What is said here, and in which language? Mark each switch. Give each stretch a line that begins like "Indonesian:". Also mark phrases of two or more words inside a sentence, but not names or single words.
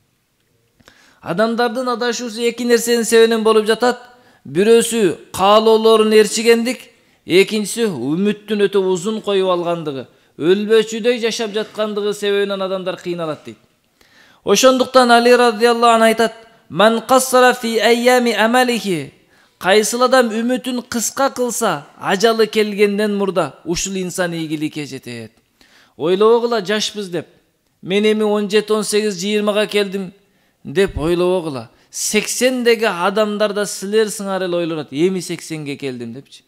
Kyrgyz: Адамдардын адашуусу эки нерсенин себебинен болуп жатат. Бирөөсү каалоолорун ээрчигендик, экинчиси үмүттүн өтө узун коюп алгандыгы, өлбөчүдөй жашап жаткандыгы себебинен адамдар кыйналат дейт. Ошондуктан Али
Arabic: رضي الله عنه
Kyrgyz: айтат:
Arabic: "من قصر في أيام أمله",
Kyrgyz: кайсыл адам үмүтүн кыска кылса, ажалы келгенден мурда ушул инсан ийгиликке жетет. Ойлобогула жашпыз деп, мен эми 17, 18, 20га келдим деп ойлобогула. 80деги адамдар да силер сыңар эле ойлонот, эми 80ге келдим депчи.